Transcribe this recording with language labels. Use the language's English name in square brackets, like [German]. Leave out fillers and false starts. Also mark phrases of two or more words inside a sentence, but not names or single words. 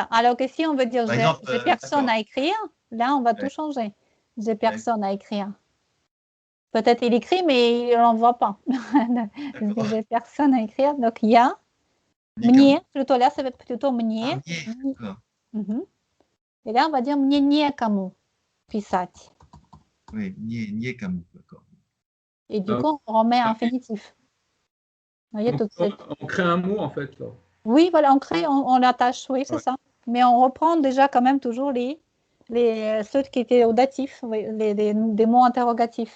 [French] Alors que si on veut dire j'ai personne à écrire, là, on va tout changer. J'ai personne à écrire. Peut-être il écrit, mais il ne l'envoie pas. J'ai personne à écrire. Donc, il y a мне, plutôt là, ça va être plutôt мне. Et là, on va dire [Russian] мне некому писать. [French] Oui, некому, d'accord. Et du coup, on remet un infinitif. Vous voyez, on crée un mot, en fait. Là. Oui, voilà, on l'attache, oui, c'est ça. Mais on reprend déjà quand même toujours ceux qui étaient au datif, des mots interrogatifs.